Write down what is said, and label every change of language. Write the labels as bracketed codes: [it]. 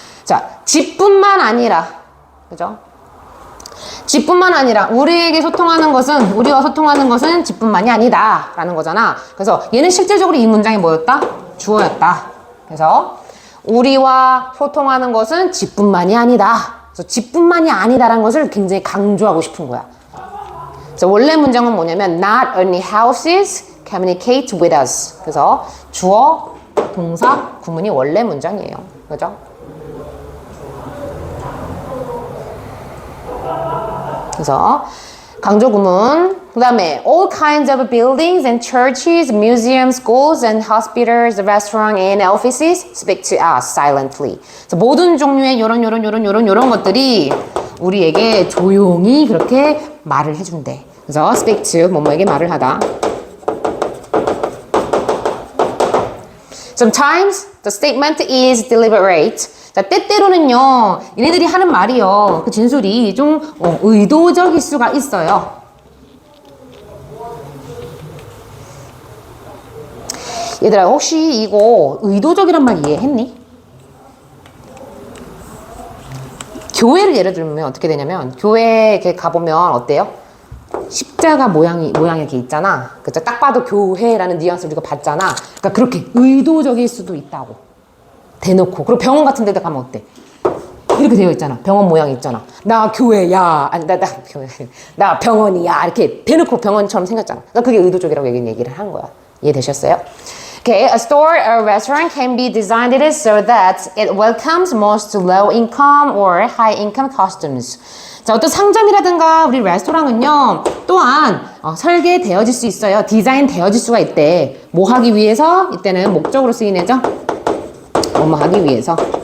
[ko] 자, 집뿐만 아니라 그죠? 집뿐만 아니라 우리와 소통하는 것은 집뿐만이 아니다라는 거잖아. 그래서 얘는 실질적으로 이 문장이 뭐였다? 주어였다. 그래서 우리와 소통하는 것은 집뿐만이 아니다. 그래서 집뿐만이 아니다라는 것을 굉장히 강조하고 싶은 거야. 그래서 원래 문장은 뭐냐면 [en] not only houses communicate with us. [ko] 그래서 주어, 동사, 구문이 원래 문장이에요. 그죠? 그래서 강조 구문, 그 다음에 [en] all kinds of buildings and churches, museums, schools and hospitals, restaurants and offices speak to us silently. [ko] 그래서 모든 종류의 요런 것들이 우리에게 조용히 그렇게 말을 해준대. 그래서 [en] speak to [ko] 뭐뭐에게 말을 하다. [en] Sometimes the statement is deliberate. [ko] 자, 때때로는요, 얘네들이 하는 말이요, 그 진술이 좀 의도적일 수가 있어요. 얘들아, 혹시 이거 의도적이란 말 이해했니? 교회를 예를 들면 어떻게 되냐면, 교회에 이렇게 가보면 어때요? 십자가 모양이 이렇게 있잖아. 그죠? 딱 봐도 교회라는 뉘앙스를 우리가 봤잖아. 그러니까 그렇게 의도적일 수도 있다고. 대놓고. 그리고 병원 같은 데도 가면 어때? 이렇게 되어 있잖아. 병원 모양이 있잖아. 나 교회야. 아니, 나 병원이야. 이렇게 대놓고 병원처럼 생겼잖아. 그러니까 그게 의도적이라고 얘기를 한 거야. 이해되셨어요? [en] Okay, a store or restaurant can be designed so that it welcomes most low income or high income customers. [ko] 자, 어떤 상점이라든가 우리 레스토랑은요, 또한 설계되어질 수 있어요. 디자인 되어질 수가 있대. 뭐 하기 위해서? 이때는 목적으로 쓰인 애죠. 뭐뭐 하기 위해서.